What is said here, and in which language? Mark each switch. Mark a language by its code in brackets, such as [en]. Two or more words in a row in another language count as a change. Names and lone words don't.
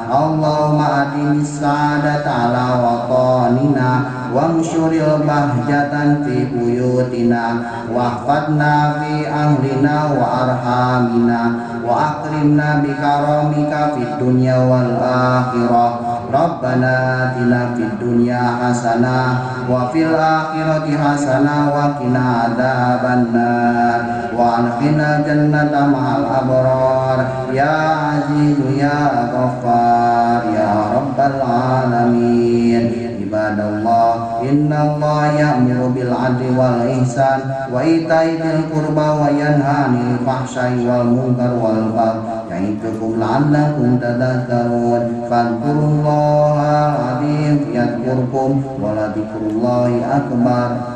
[ar] اللهم أتمم السعادة على وطننا وانشر البهجة في بيوتنا واحفظنا في أهلنا وأرحامنا وأكرمنا بكرامتك في الدنيا والآخرة ربنا آتنا في الدنيا حسنة وفي الآخرة حسنة وقنا عذاب النار وأدخلنا الجنة مع الأبرار يا عزيز يا غفار يا رب العالمين. عباد الله إن الله يأمر بالعدل والإحسان وإيتاء ذي القربى وينهى عن الفحشاء والمنكر والبغي يعظكم لعلكم تذكرون. فاذكروا الله العظيم يذكركم ولذكر الله أكبر.